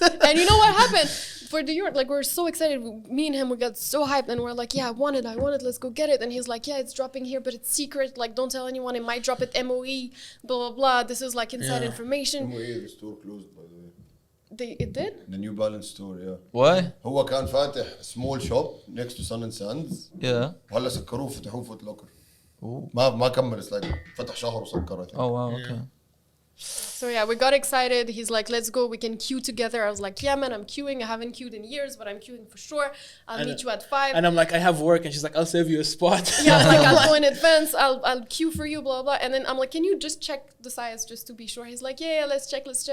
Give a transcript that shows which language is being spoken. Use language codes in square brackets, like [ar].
[en] And you know what happened for the Yort? Like we were so excited. Me and him, we got so hyped, and we're like, yeah, I want it. Let's go get it. And he's like, yeah, it's dropping here, but it's secret. Like don't tell anyone. It might drop at MOE. Blah blah blah. This is like inside information. MOE, the store closed by the way. It did? The New Balance store, yeah. Why? [ar] هو كان فاتح [en] small shop next to Sun and Sands. Yeah. [ar] وهلا سكروه فتحوه فوت لوكر. ما كمل. [en] It's like [ar] فتح شهر وسكره. [en] Oh wow, okay. So yeah, we got excited. He's like, let's go, we can queue together. I was like, yeah man, I'm queuing. I haven't queued in years, but I'm queuing for sure. I'll meet you at 5. And I'm like, I have work, and she's like, I'll save you a spot. Yeah, I was like, I'll go in advance, I'll queue for you, blah blah. And then I'm like, can you just check the size just to be sure? He's like, yeah, let's check.